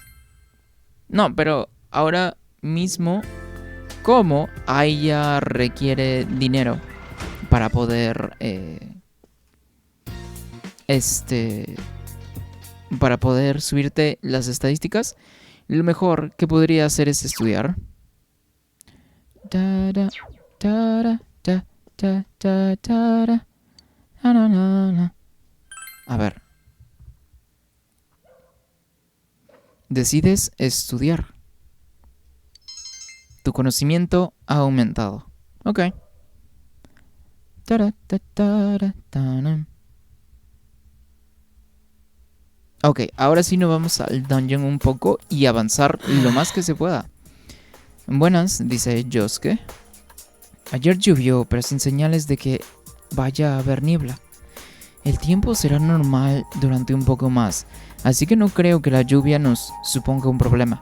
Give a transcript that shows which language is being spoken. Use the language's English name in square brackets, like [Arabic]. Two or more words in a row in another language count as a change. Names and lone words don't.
[Spanish] No, pero ahora mismo, como Aya requiere dinero para poder, para poder subirte las estadísticas, lo mejor que podría hacer es estudiar. Tara, tara, ta, ta, ta, tara, na, na, na, na. A ver. Decides estudiar. Tu conocimiento ha aumentado. Ok. Tara, ta, tara, tana. Ok, ahora sí nos vamos al dungeon un poco y avanzar lo más que se pueda. Buenas, dice Yosuke. Ayer llovió, pero sin señales de que vaya a haber niebla. El tiempo será normal durante un poco más, así que no creo que la lluvia nos suponga un problema.